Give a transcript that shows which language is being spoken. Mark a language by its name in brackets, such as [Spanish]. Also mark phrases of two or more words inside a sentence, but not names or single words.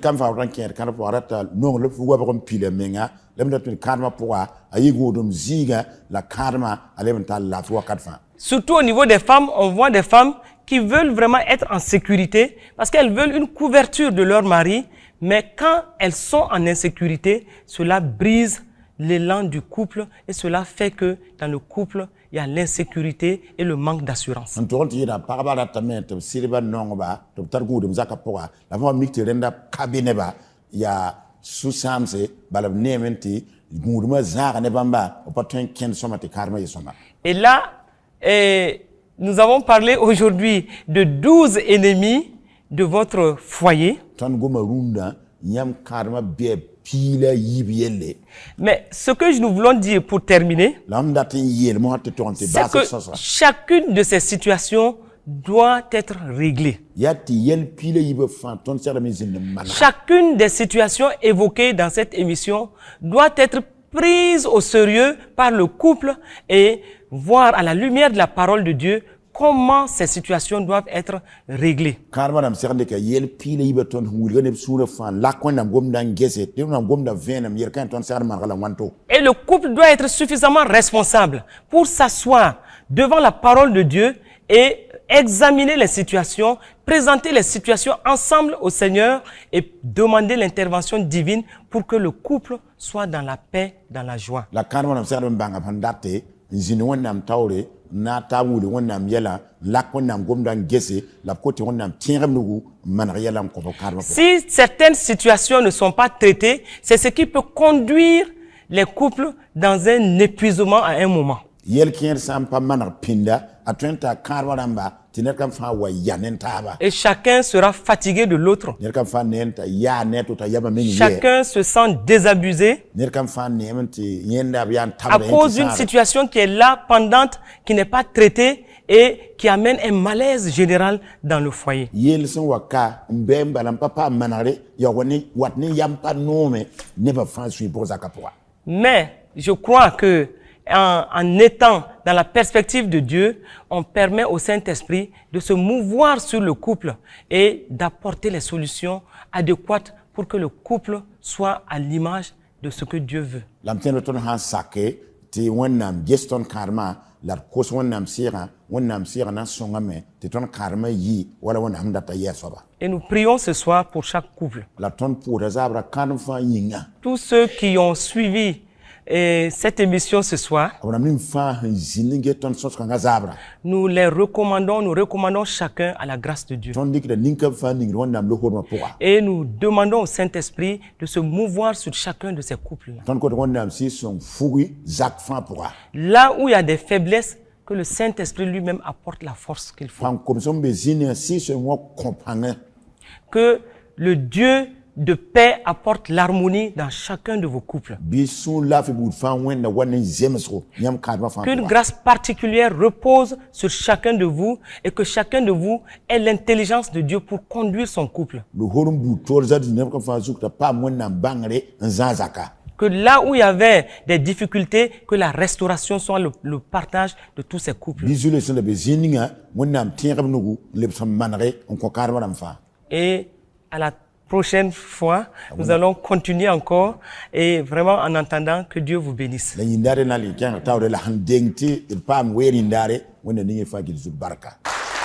[French] Surtout au niveau des femmes, on voit des femmes qui veulent vraiment être en sécurité parce qu'elles veulent une couverture de leur mari, mais quand elles sont en insécurité, cela brise l'élan du couple et cela fait que dans le couple, il y a l'insécurité et le manque d'assurance. [Mossi] n tʋg n tɩ yɩra pagba ratame tɩ b sɩdba nongba tɩ b tar gũudum zakã pʋga la fõ mik tɩ rẽnda ka be neba yaa sũ-sãamse bala b neeme tɩ gũudmã zãaga ne bãmba b pa tõe n kẽnd sõma tɩ karemã yɩ sõma. [French] Et là, nous avons parlé aujourd'hui de 12 ennemis de votre foyer. [Mossi] tõnd goma rũndã yãmb karemã bɩ piila yib yelle. [French] Mais ce que nous voulons dire pour terminer, [Mossi] la m dat n yeel mosã tɩ tʋg n tɩ [French] c'est [Mossi] baasd [French] que [Mossi] sõsa [French] chacune de ces situations doit être réglée. [Mossi] yaa tɩ yɛl piila yibã fãa tõnd segdame zĩnd n manega. [French] Chacune des situations évoquées dans cette émission doit être prise au sérieux par le couple et voir à la lumière de la parole de Dieu comment ces situations doivent être réglées. [Mossi] Karema dãmb segd ka yɛl piila yibã tõnd sẽn wilga neb sũurã fãa lak wẽnnaam gomda n gese tɩ wẽnnaam gomda vẽenem yel kã tõnd segd manega la wãnto. [French] Et le couple doit être suffisamment responsable pour s'asseoir devant la parole de Dieu et examiner les situations, présenter les situations ensemble au Seigneur et demander l'intervention divine pour que le couple soit dans la paix, dans la joie. [Mossi] La karema dãmb segd n bãnga b sẽn date n zĩnd wẽnnaam taoore na ta wuli wẽnnaam yɛla lak wẽnnaam gomda n gese la b kote wẽnnaam tẽegb nugu n maneg yɛla n kõ b karema. [French] Si certaines situations ne sont pas traitées, c'est ce qui peut conduire les couples dans un épuisement à un moment. [Mossi] Yel kẽer sã n pa maneg pĩnda a tõe n taa kãadbã rãmba tɩ ned kam fãa wa ya ne n taaba. [French] Et chacun sera fatigué de l'autre. [Mossi] Ned kam fãa neem t'a yaa ne tɩ t'a yaba meng yɛ. [French] Chacun se sent désabusé [Mossi] Ned kam fãa neem tɩ yẽnda b yaa n [French] à [Mossi] tabda [French] cause d'une situation qui est là, pendante, qui n'est pas traitée et qui amène un malaise général dans le foyer. [Mossi] yel sẽn wa ka n bɛ n bala n pa paam manegre ya wat ne yam pa noome nebã fãa sũy pʋg zakã pʋga. [French] Mais je crois que en étant dans la perspective de Dieu, on permet au Saint-Esprit de se mouvoir sur le couple et d'apporter les solutions adéquates pour que le couple soit à l'image de ce que Dieu veut. [Mossi] La m tẽnd tõnd sã n sake tɩ wẽnnaam ges tõnd kãadmã la d kos wẽnnaam sɩɩgã na n sõngame tɩ tõnd kãadmã yi wala wẽnnaam sẽn data yɛɛ soaba. [French] Et nous prions ce soir pour chaque couple. [Mossi] La tõnd pʋʋda zaabra kãadem fãa yĩnga. [French] Tous ceux qui ont suivi cette émission ce soir, [Mossi] b rãmb ning fãa sẽn zĩnd n ges tõnd sõs-kãngã zaabra [French] nous recommandons chacun à la grâce de Dieu. [Mossi] tõnd dɩkda nin-kãb fãa ningd wẽnnaam losoodmã pʋga. [French] Et nous demandons au Saint-Esprit de se mouvoir sur chacun de ces couples-là. [Mossi] tõnd kot wẽnnaam sɩ-sõng fugi zak fãa pʋga. [French] Là où il y a des faiblesses, que le Saint-Esprit lui-même apporte la force qu'il faut. [Mossi] fãn koms n be zĩnẽ sɩ-sõng wã kõ pãngẽ. [French] Que le Dieu de paix apporte l'harmonie dans chacun de vos couples. [Mossi] bɩ sũur laafɩ buud fãa wẽnda wa ne zemsgo yãmb kãadmã fãa [French] Qu'une [Mossi] pʋga. [French] grâce particulière repose sur chacun de vous et que chacun de vous ait l'intelligence de Dieu pour conduire son couple. [Mossi] Lohoor n buud toor zat zĩ neb kã fãa zug t'a paam wẽnnaam bãngre n zã zaka. [French] Que là où il y avait des difficultés, que la restauration soit le partage de tous ces couples. [Mossi] bɩ zu-le sẽn la be zĩig ninga wẽnnaam tẽegb nugu n leb sẽn manege n kõ kãadmã rãmb fãa. [French] Et à la prochaine fois, nous allons continuer encore et vraiment en entendant que Dieu vous bénisse. [Mossi] La yĩndaare na n le kẽng taoore la sẽn deng tɩ d paam weer yĩndaare wẽnna ning y fãa gil zug barka.